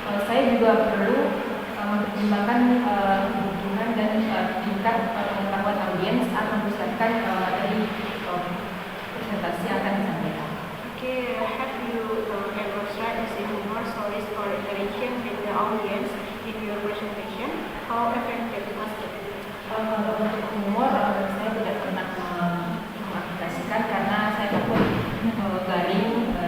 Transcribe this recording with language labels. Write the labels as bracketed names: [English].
[Indonesian] Saya juga perlu mempertimbangkan kebutuhan dan tingkat pengetahuan audiens saat mempersiapkan materi presentasi yang akan disampaikan. [English] Okay, have you ever tried using humor, stories, or interaction with the audience in your presentation? How effective was it? [Indonesian] Kalau untuk humor, saya tidak pernah mengaplikasikan karena saya takut garing.